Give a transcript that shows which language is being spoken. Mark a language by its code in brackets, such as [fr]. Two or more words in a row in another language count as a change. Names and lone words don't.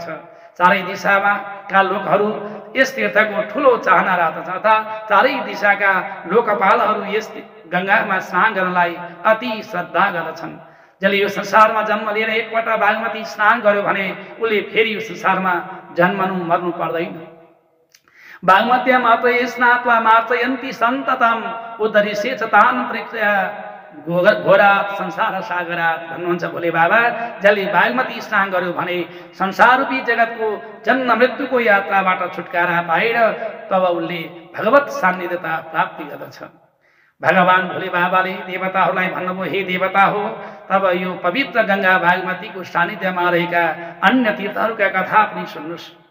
[ne] चारै दिशामा का लोकहरू यस तीर्थको ठुलो चाहना राख्दछ, अर्थात् चारै दिशाका लोकपालहरू यस गङ्गामा स्नान गर्नलाई अति श्रद्धा गर्दछन्। जसले यो संसारमा जन्म लिएर एकपल्ट बागमती स्नान गर्यो भने उसले फेरि यो संसारमा जन्मनु मर्नु पर्दैन। [sa] बागमत्या मात्रै स्नात्वा मार्चयन्ति सन्ततम उद्धरिष्येच तान् पृथ्व्या घोरात् संसार सागरात् [ne] भन्नुहुन्छ भोले बाबा। जसले बागमती स्नान गर्यो भने संसाररूपी जगतको जन्म मृत्युको यात्राबाट छुटकारा पाएर तब उसले भगवत सान्निध्यता प्राप्ति गर्दछ। भगवान भोले बाबाले देवताहरूलाई भन्नुभयो, हे देवता हो, तब यो पवित्र गङ्गा बागमतीको सान्निध्यमा रहेका अन्य तीर्थहरूका कथा पनि सुन्नुहोस्।